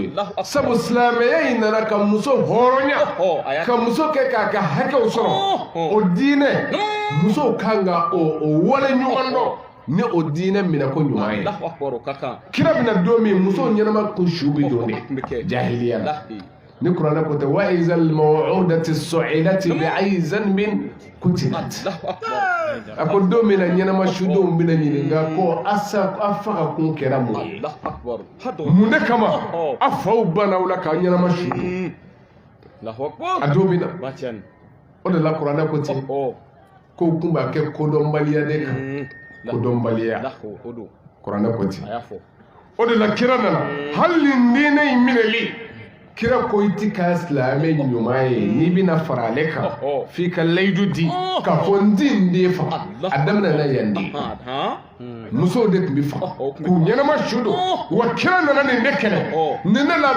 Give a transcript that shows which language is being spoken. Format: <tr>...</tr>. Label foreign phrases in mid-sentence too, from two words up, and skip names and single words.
<bm>ye sabu silamɛya in nana ka muso hɔrɔnya ka muso kɛ k'a ka hakɛw sɔrɔ o diinɛ musow kan ka o wale ɲɔgɔn dɔn ni o diinɛ minɛ ko ɲuman ye kira bɛna don min musow ɲɛnama ko su bɛ don de jahiliya la ni kuranɛ ko tɛ</bm> <ar>وإذا الموءودة سئلت بأي ذنب قتلت</ar> <bm>a ko don min na ɲɛnama sudenw bɛna ɲininka ko a faga kun kɛra mun ye mun de kama a faw banna o la k'a ɲɛnama su a don min na o de la kuranɛ ko ten ko kun b'a kɛ kodɔnbaliya de kan kodɔnbaliya kuranɛ ko ten o de la kira nana hali diinɛ in minɛli kira ko i ti ka silamɛ ɲuman ye n'i bɛna fara ale kan f'i ka layidu di k'a fɔ n ti n den faga a daminɛna yan de musow de tun bɛ faga k'u ɲɛnama su don wa kira nana nin de kɛlɛ nin de la</bm>